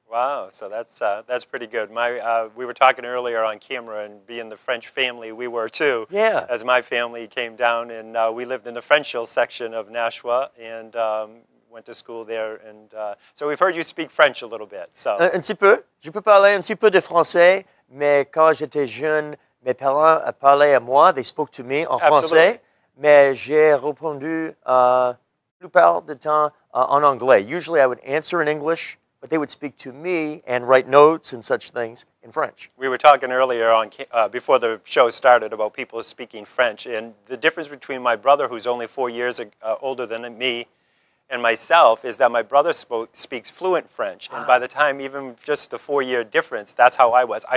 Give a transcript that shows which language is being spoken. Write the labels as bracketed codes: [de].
[en] Wow, so that's pretty good. We were talking earlier on camera, and being the French family, we were too. Yeah. As my family came down, and we lived in the French Hill section of Nashua, and went to school there. And so we've heard you speak French a little bit. So. [fr] Un petit peu. Je peux parler un petit peu de français, mais quand j'étais jeune, mes parents parlaient à moi. [en] They spoke to me [fr] en français, mais j'ai répondu la plupart du temps en anglais. [en] Usually I would answer in English, but they would speak to me and write notes and such things in French. We were talking earlier on before the show started about people speaking French, and the difference between my brother, who's only 4 years older than me, and myself is that my brother speaks fluent French, and by the time even just the 4-year difference, that's how I was.